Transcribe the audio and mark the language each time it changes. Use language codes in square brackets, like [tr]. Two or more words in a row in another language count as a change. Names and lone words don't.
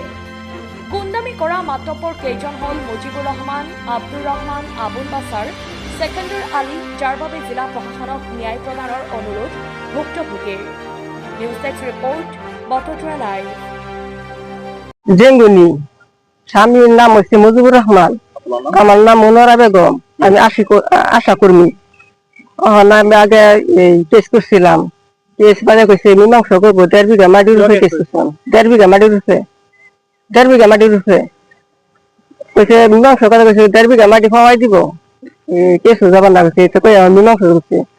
[as] গুণ্ডামি কৰা মাতব্বৰ কেইজন হ'ল মুজিবুৰ ৰহমান, আব্দুৰ ৰহমান, আবুল বাছাৰ, সেকেন্দাৰ আলী, যাৰ বাবে জিলা প্ৰশাসনক ন্যায় প্ৰদানৰ অনুৰোধ ভুক্তভোগীৰ। নিউজ ডেস্ক ৰিপোৰ্ট, বটদ্ৰা লাইভ। জেঙ্গুনি, [bn] স্বামীর নাম হচ্ছে মুজিবুর রহমান, আমার নাম মনোরা বেগম, আমি আশা কর্মী। আমি আগে কেস করছিলাম, কেস মানে কইছে মীমাংসা করবো 1.5 বিঘা মাটির উপরে কেস করছিলাম, 1.5 বিঘা মাটির উপরে, 1.5 বিঘা মাটির উপরে কইছে মীমাংসা কথা কইছে 1.5 বিঘা মাটি পাওয়াই দিব, কেস যাবার না কইছে, এটা কই মীমাংসা করছে